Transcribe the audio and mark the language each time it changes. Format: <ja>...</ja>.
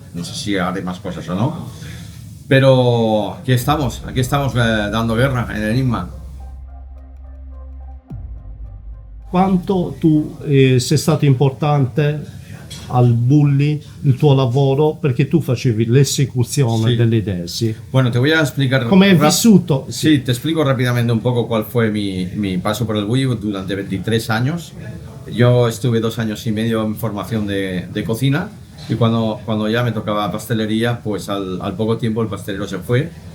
<es>No sé si haré más cosas o no, pero aquí estamos dando guerra en Enigma.</es> <it>Quanto tu sei stato importante al Bulli, il tuo lavoro, perché tu facevi l'esecuzione Sì. delle idee, sì.</it> <es>Bueno, te voy a explicar.</es> <it>Come hai vissuto?</it> <es>Sí, te explico rápidamente un poco cuál fue mi paso por el Bulli durante 23 años. Yo estuve 2 años y medio en formación de cocina y cuando ya me tocaba pastelería, pues al poco tiempo el pastelero se fue.</es>